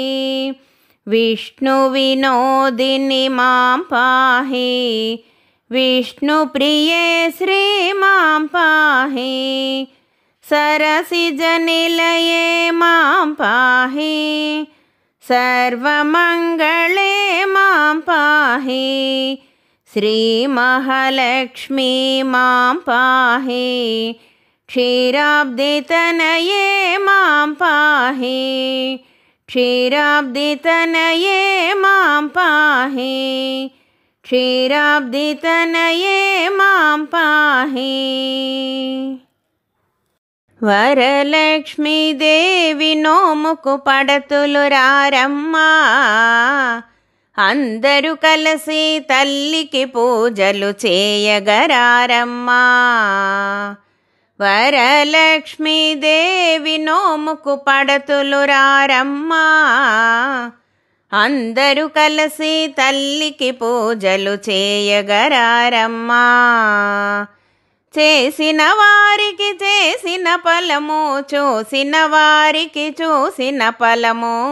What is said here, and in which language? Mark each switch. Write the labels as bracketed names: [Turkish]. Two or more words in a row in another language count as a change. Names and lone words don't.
[Sanskrit] విష్ణు వినోదిని మాం పాహి, విష్ణుప్రియే శ్రీ మాం పాహి. సరసిజనిలయే మాం పాహి, सर्वमङ्गले मां पाहि श्रीमहालक्ष्मी मां पाहि क्षीराब्धितनये मां पाहि क्षीराब्धितनये मां पाहि क्षीराब्धितनये मां पाहि [Telugu] వరలక్ష్మీదేవి నోముకు పడతులు రారమ్మా అందరూ కలిసి తల్లికి పూజలు చేయగరారమ్మా వరలక్ష్మీదేవి నోముకు పడతులు రారమ్మా అందరూ కలిసి తల్లికి పూజలు చేయగరారమ్మా చేసిన వారికి చేసిన ఫలము చూసిన వారికి చూసిన ఫలము